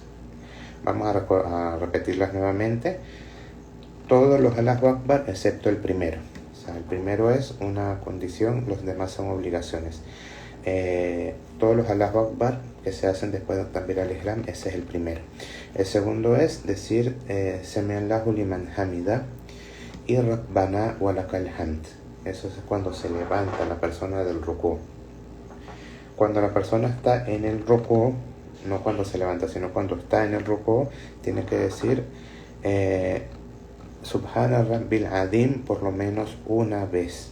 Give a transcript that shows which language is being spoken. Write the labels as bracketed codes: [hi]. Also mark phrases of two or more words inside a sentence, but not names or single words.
[es] Vamos a repetirlas nuevamente. Todos los [ar] الله أكبر [es] excepto el primero. O sea, el primero es una condición, los demás son obligaciones. Todos los [ar] الله أكبر [es] que se hacen después de [ar] تكبيرة الإحرام, [es] ese es el primero. El segundo es decir [ar] سمع الله لمن حمده [es] y [ar] ربنا ولك الحمد. [es] Eso es cuando se levanta la persona del rukú. Cuando la persona está en el rukú, no cuando se levanta, sino cuando está en el rukú, tiene que decir [ar] سبحان ربي العظيم [es] por lo menos una vez.